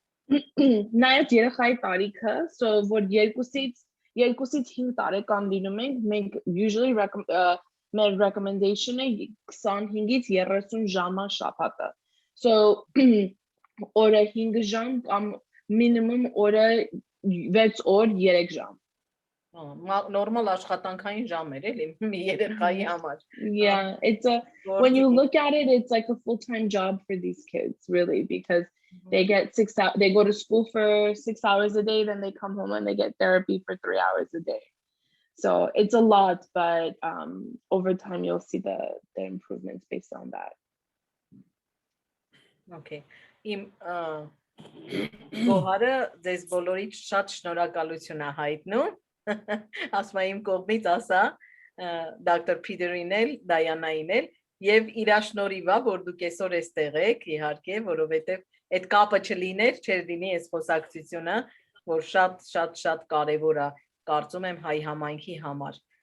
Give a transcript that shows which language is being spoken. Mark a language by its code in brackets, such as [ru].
[hy] Նայած երեխայի տարիքը, [en] so [hy] որ 2-ից 5 տարեկան լինում ենք, մենք [en] usually [hy] մեր recommendation-ը 25-ից 30 ժամա շաբաթը։ So օրը 5 ժամ կամ minimum օրը 6 օր 3 ժամ։ Նորմալ աշխատանքային ժամեր էլի մի երեխայի համար։ [en] Yeah, when you look at it, it's like a full-time job for these kids, really, because they go to school for 6 hours a day, then they come home and they get therapy for 3 hours a day. So it's a lot, but over time you'll see the improvements based on that. Okay. [hy] Իմ գոհարը ձեզ բոլորից շատ շնորհակալություն է հայտնում։ Ասում եմ իմ կողմից ասա Dr.Peter-ին էլ, Դայանային էլ եւ իր շնորհիվ է որ դուք այսօր էստեղ եք, իհարկե, որովհետեւ այդ կապը չլիներ, չէր լինի այս խոսակցությունը, որ շատ կարեւոր է, կարծում եմ հայ համայնքի համար։